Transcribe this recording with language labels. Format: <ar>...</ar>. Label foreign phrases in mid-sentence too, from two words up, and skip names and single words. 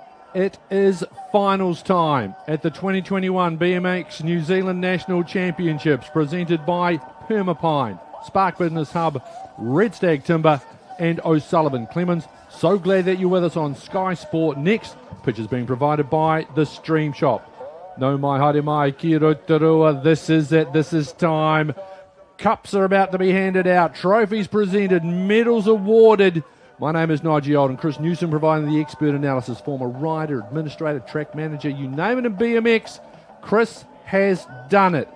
<en>It is finals time at the 2021 BMX New Zealand National Championships, presented by Permapine, Spark Business Hub, Red Stag Timber and O'Sullivan Clemens. So glad that you're with us on Sky Sport Next. Pictures being provided by the Stream Shop.</en> <mi>No mai haere mai ki Rotorua.</mi> <en>This is it. This is time. Cups are about to be handed out. Trophies presented. Medals awarded. My name is Nigel Old and Chris Newsom providing the expert analysis. Former rider, administrator, track manager, you name it in BMX. Chris has done it.</en>